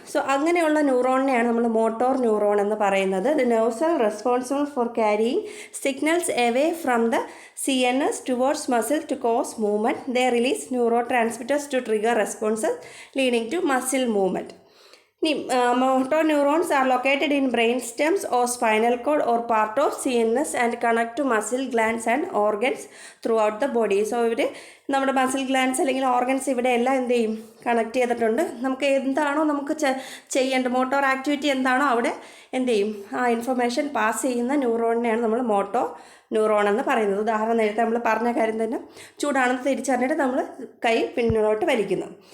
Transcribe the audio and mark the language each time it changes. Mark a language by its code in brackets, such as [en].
[ml] So അങ്ങനെയുള്ള ന്യൂറോണിനെയാണ് നമ്മൾ motor neuron എന്ന് പറയുന്നത്. [en] The nerves are responsible for carrying signals away from the CNS towards muscle to cause movement. They release neurotransmitters to trigger responses leading to muscle movement. Motor neurons are located in brain stems or spinal cord or part of CNS and connect to muscle glands and organs throughout the body. [ml] So ഇവിടെ നമ്മുടെ muscle glands അല്ലെങ്കിൽ organs ഇവിടെ എല്ലാം എന്ത് ചെയ്യും, connect ചെയ്തിട്ടുണ്ട്. നമുക്ക് എന്താണോ നമുക്ക് ചെയ്യേണ്ട മോട്ടോർ ആക്ടിവിറ്റി എന്താണോ അവിടെ എന്ത് ചെയ്യും, ആ ഇൻഫർമേഷൻ പാസ് ചെയ്യുന്ന ന്യൂറോണിനെയാണ് നമ്മൾ മോട്ടോർ ന്യൂറോൺ എന്ന് പറയുന്നത്. ഉദാഹരണം നേരത്തെ നമ്മൾ പറഞ്ഞ കാര്യം തന്നെ, ചൂടാണെന്ന് തിരിച്ചറിഞ്ഞിട്ട് നമ്മൾ കൈ പിന്നിലോട്ട് വലിക്കുന്നു.